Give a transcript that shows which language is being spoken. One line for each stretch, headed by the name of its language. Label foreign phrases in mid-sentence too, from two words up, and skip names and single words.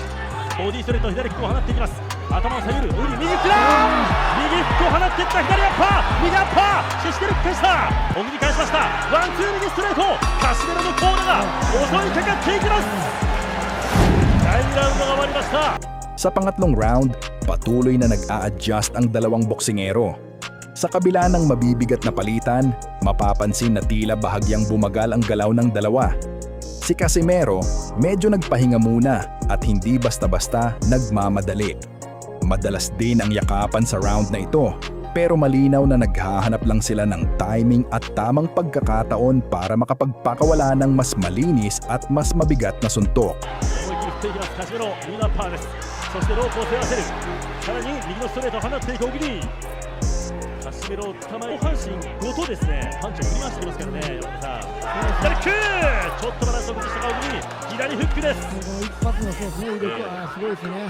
Japanese: ボディストレート左フックを放っていきます。頭を下げる、右フックだ、右フックを放っていった左アッパー、右アッパー、シシテル返した、オギに返しました。ワンツー右ストレート、カシメロのコーナーが襲いかかっていきます。第2ラウンドが終わりました。
Filipino: Sa pangatlong round, patuloy na nag-a-adjust ang dalawang boksingero. Sa kabila ng mabibigat na palitan, mapapansin na tila bahagyang bumagal ang galaw ng dalawa. Si Casimero, medyo nagpahinga muna at hindi basta-basta nagmamadali. Madalas din ang yakapan sa round na ito, pero malinaw na naghahanap lang sila ng timing at tamang pagkakataon para makapagpakawala ng mas malinis at mas mabigat na suntok.
Japanese: 思い切り振っていきますカシメロ、右のアッパーです。 そしてロープを背負わせる。さらに右のストレートを放っていく小栗。カシメロを捕まえ、下半身ごとですね、パンチを振り回してきますからね、山田さん。左フック、ちょっとバランスを崩したか小栗。左フックです。この一発のそうですね、威力はすごいですね。